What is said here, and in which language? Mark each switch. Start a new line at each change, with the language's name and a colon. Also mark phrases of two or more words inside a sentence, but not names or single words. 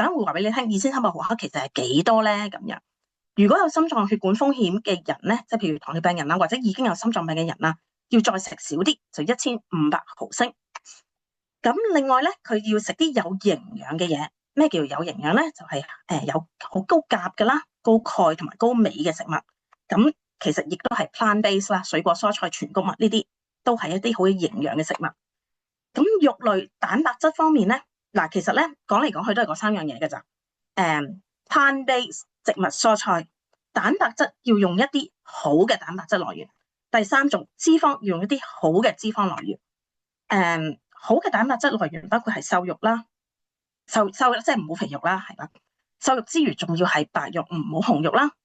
Cantonese: 等陣會話俾你聽，2300毫克其實係幾多咧？咁樣，如果有心臟血管風險嘅人咧，即係譬如糖尿病人啦，或者已經有心臟病嘅人啦，要再食少啲，就1500毫升。咁另外咧，佢要食啲有營養嘅嘢。咩叫有營養咧？就係有好高鉀嘅啦，高鈣同埋高鎂嘅食物。咁其實亦都係 plant-based 啦，水果、蔬菜、全穀物呢啲都係一啲好有營養嘅食物。咁肉類蛋白質方面咧，嗱其實咧講嚟講去都係嗰3樣嘢嘅咋。plant-based 植物蔬菜蛋白質要用一啲好嘅蛋白質來源。第3種脂肪要用一啲好嘅脂肪來源。好嘅蛋白質來源包括係瘦肉啦。瘦肉即係唔好肥肉啦，係啦。瘦肉之餘，仲要係白肉，唔好紅肉啦。